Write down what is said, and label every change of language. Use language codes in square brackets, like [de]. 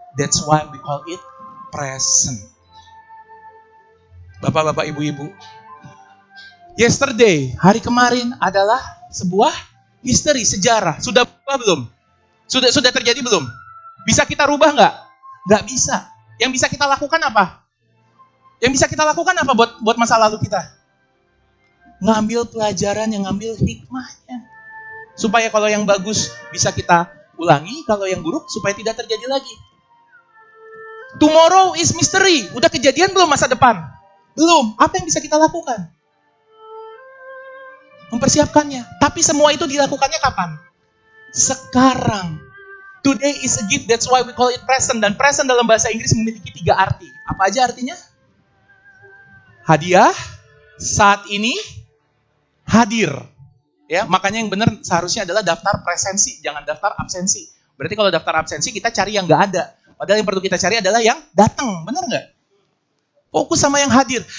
[en] That's why we call it present. [id] Bapak-bapak, ibu-ibu. Yesterday, hari kemarin adalah sebuah history, sejarah. Sudah berubah belum? Sudah terjadi belum? Bisa kita rubah nggak? Nggak bisa. Yang bisa kita lakukan apa? Yang bisa kita lakukan apa buat masa lalu kita? Ngambil pelajaran, yang ngambil hikmahnya. Supaya kalau yang bagus bisa kita ulangi, kalau yang buruk supaya tidak terjadi lagi. Tomorrow is mystery. Udah kejadian belum masa depan? Belum. Apa yang bisa kita lakukan? Mempersiapkannya. Tapi semua itu dilakukannya kapan? Sekarang. [en] Today is a gift, that's why we call it present. [id] Dan present dalam bahasa Inggris memiliki 3 arti. Apa aja artinya? Hadiah, saat ini, hadir. Ya, makanya yang benar seharusnya adalah daftar presensi, jangan daftar absensi. Berarti kalau daftar absensi kita cari yang nggak ada. Padahal yang perlu kita cari adalah yang datang, benar nggak? Fokus sama yang hadir.